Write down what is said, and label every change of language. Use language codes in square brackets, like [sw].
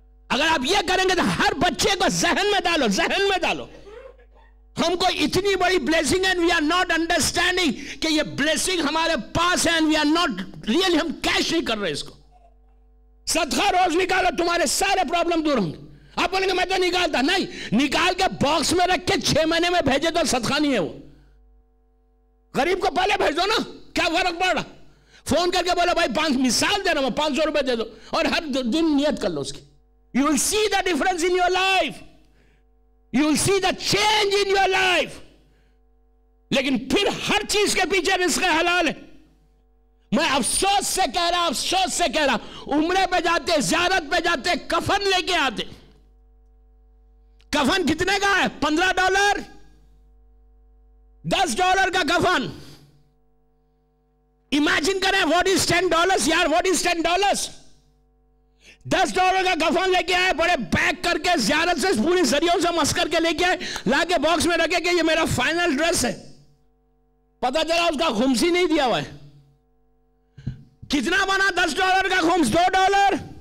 [ur] اگر آپ یہ کریں گے تو ہر بچے کو ذہن میں ڈالو, ذہن میں ڈالو, ہم کو اتنی بڑی بلیسنگ ہے, وی آر ناٹ انڈرسٹینڈنگ کہ یہ بلیسنگ ہمارے پاس ہے, وی آر ناٹ ریئلی, ہم کیش نہیں کر رہے اس کو. صدقہ روز نکالو, تمہارے سارے پرابلم دور ہوں گے. آپ بولیں گے میں تو نکالتا نہیں, نکال کے باکس میں رکھ کے 6 مہینے میں بھیجے تو صدقہ نہیں ہے وہ. غریب کو پہلے بھیج دو نا, کیا فرق پڑ رہا. فون کر کے بولو بھائی 5 مثال دے رہا ہوں, 500 روپے دے دو, اور ہر دن نیت کر لو اس کی. [en] You will see the difference in your life. You will see the change in your life. [ur] لیکن پھر ہر چیز کے پیچھے رزق حلال ہے. میں افسوس سے کہہ رہا, افسوس سے کہہ رہا, عمرے پہ جاتے, زیارت پہ جاتے, کفن لے کے آتے. کفن کتنے کا ہے؟ $15, $10 کا کفن. امیجن کریں, what is $10 یار, what is $10? $10 کا کفن لے کے آئے, بڑے پیک کر کے زیارت سے پوری ذریعوں سے مس کر کے لے کے آئے, لا کے باکس میں رکھے کہ یہ میرا فائنل ڈریس ہے. پتہ چلا اس کا خمس ہی نہیں دیا ہوا ہے. کتنا بنا $10 کا خمس؟ $2.